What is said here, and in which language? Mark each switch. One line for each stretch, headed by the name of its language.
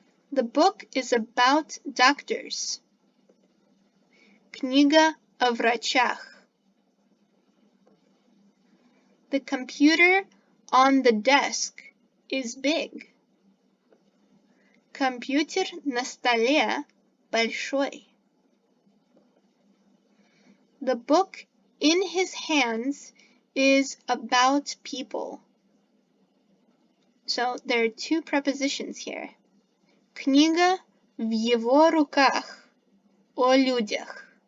English: The book is about doctors.
Russian: Книга о врачах.
English: The computer on the desk is big.
Russian: Компьютер на столе большой.
English: The book in his hands is about people. So there are two prepositions here.
Russian: Книга в его руках, о людях.